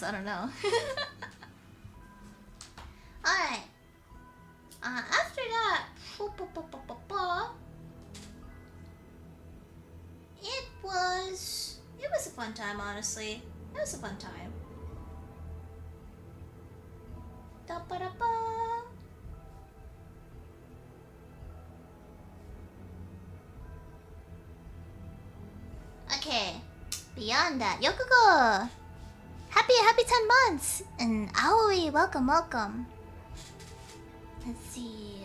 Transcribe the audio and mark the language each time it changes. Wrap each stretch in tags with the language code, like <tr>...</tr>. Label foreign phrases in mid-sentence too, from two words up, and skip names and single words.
<en>I don't know. Alright. After that, it was a fun time, honestly. It was a fun time. Da-ba-da-ba. Okay. Beyond that, Yokugo! Happy 10 months! And Aoi, welcome. Let's see.</en>